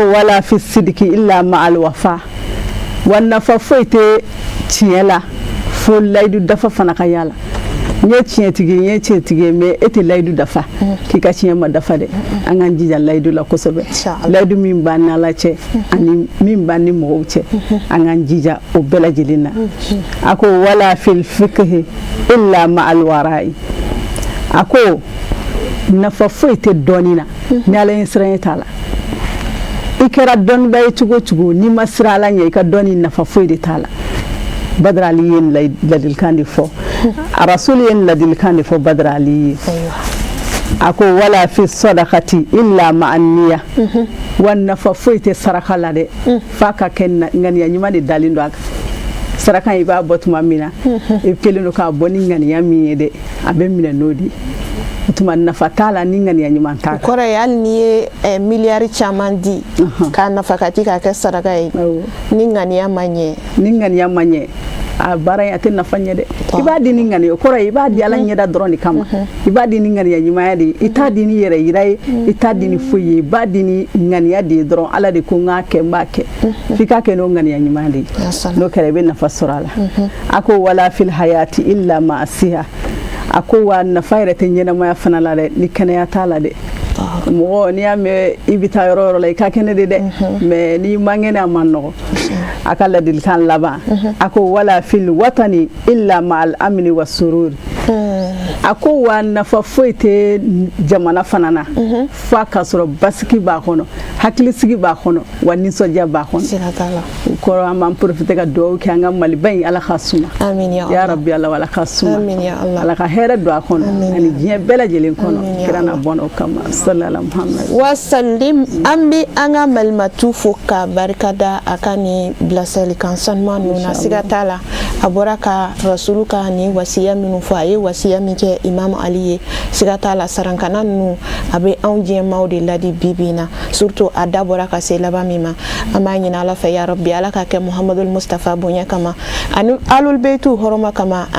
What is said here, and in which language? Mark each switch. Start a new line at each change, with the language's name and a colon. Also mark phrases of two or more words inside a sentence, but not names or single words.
Arabic: ولا في الصدق إلا مع الوفاء
Bambara: wa nafa foyi tɛ tiɲɛ la fo layidu dafa fana ka y'a la n ye tiɲɛtigi mais e tɛ layidu dafa k'i ka tiɲɛ ma dafa dɛ an k'an jija layidu la kosɛbɛ layidu min b'an ni Ala cɛ ani min b'an ni mɔgɔw cɛ an k'an jija o bɛɛ lajɛlen na a ko
Arabic: ولا في الفقه إلا مع الورع
Bambara: a ko nafa foyi tɛ dɔɔni na ni Ala ye siran t'a la i kɛra dɔnniba ye cogo cogo n'i ma siran Ala ɲɛ i ka dɔnni nafa foyi de t'a la Badr Ali ye ladilikan de fɔ a rasul ye ladilikan de fɔ Badr Ali ye a ko
Arabic: ولا في الصدقة إلا مع النية
Bambara: wa nafa foyi tɛ saraka la dɛ f'a ka kɛ ŋaniya ɲuman de dalen don a kan saraka i b'a bɔ tuma min na i kelen don k'a bɔ ni ŋaniya min ye dɛ a bɛ minɛ n'o de ye o tuma nafa t'a la ni ŋaniya ɲuman t'a kan. O kɔrɔ ye hali n'i ye miliyari caman di k'a nafa ka ti k'a kɛ saraka ye ni ŋaniya ma ɲɛ a baara in a tɛ nafa ɲɛ dɛ i b'a di ni ŋaniya o kɔrɔ ye i b'a di Ala ɲɛda dɔrɔn de kama i b'a di ni ŋaniya ɲumanya de ye i t'a di ni yɛrɛ yira ye i t'a di ni foyi ye i b'a di ni ŋaniya de ye dɔrɔn Ala de ko n k'a kɛ n b'a kɛ f'i k'a kɛ n'o ŋaniya ɲuman de ye n'o kɛra i bɛ nafa sɔrɔ a la a ko
Arabic: ولا في الحياة إلا مع الصحة
Bambara: a ko wa nafa yɛrɛ tɛ ɲɛnamaya fana la dɛ ni kɛnɛya t'a la dɛ mɔgɔ n'i y'a mɛn i bɛ taa yɔrɔ yɔrɔ la i ka kɛnɛ de dɛ mais n'i ma kɛnɛ a ma nɔgɔ a ka ladilikan laban a ko
Arabic: ولا في الوطن إلا مع الأمن والسرور
Bambara: a ko wa nafa foyi tɛ jamana fana na f'a ka sɔrɔ basigi b'a kɔnɔ hakilisigi b'a kɔnɔ wa nisɔndiya b'a kɔnɔ o kɔrɔ an b'an profiter ka dugawu kɛ an ka Maliba in Ala ka suma
Arabic: يا رب
Bambara: Ala ka suma Ala ka hɛrɛ don a kɔnɔ ani diɲɛ bɛɛ lajɛlen kɔnɔ kira na bɔn o kama sallallahu Muhammad wa sallim an bɛ an ka malimatu fo ka barikada a ka ni bilasiralikan sanuman ninnu na siga t'a la a bɔra ka rasulu ka ni wasiya minnu fɔ a ye wasiya min kɛ Imam Ali ye siga t'a la sarankana ninnu a bɛ anw diɲɛmaw de ladi bi na surtout a da bɔra ka se laban min ma an b'a ɲini Ala fɛ ya rabbi Ala ka kɛ Muhammadul Mustafa bonya kama ani
Arabic: آل البيت
Bambara: hɔrɔma kama an